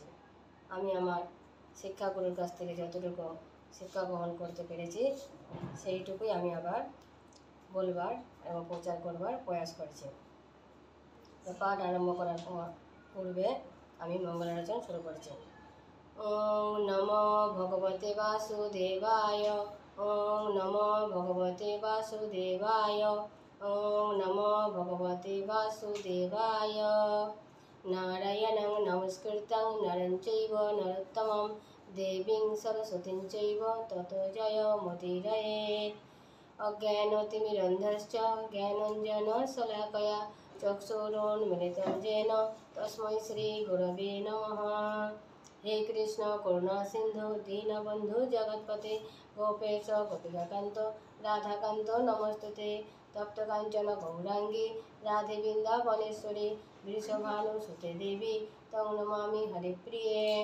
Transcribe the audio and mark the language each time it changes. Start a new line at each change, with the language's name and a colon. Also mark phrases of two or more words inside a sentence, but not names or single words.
Bangla: আমি আমার শিক্ষাগুরুর কাছ থেকে যতটুকু শিক্ষা গ্রহণ করতে পেরেছি সেইটুকুই আমি আবার বলবার এবং প্রচার করবার প্রয়াস করেছি। পাঠ আরম্ভ করার পূর্বে আমি মঙ্গলাচরণ শুরু করেছি।
Sanskrit: ওম নমো ভগবতে বাসুদেবায়। ওম নমো ভগবতে বাসুদেবায়। ওম নমো ভগবতে বাসুদেবায়। নারায়ণং নমস্কৃত্যং নরং চৈব নরোত্তমং দেবীং সরস্বতীং চৈব ততো জয়মুদীরয়েৎ। অজ্ঞানতিমিরন্ধশ্চ জ্ঞানাঞ্জনশলাকয়া চক্ষুरुन्मिलितं येन तस्मै श्रीगुरवे नमः। हे कृष्ण करुणा सिंधु दीनबंधु जगत्पते गोपेश गोपिकान्त राधाकान्त नमस्तुते। तप्त कांचन गौरांगी राधे वृंदावनेश्वरी वृषभानुसुते देवी तं नमामि हरिप्रिये।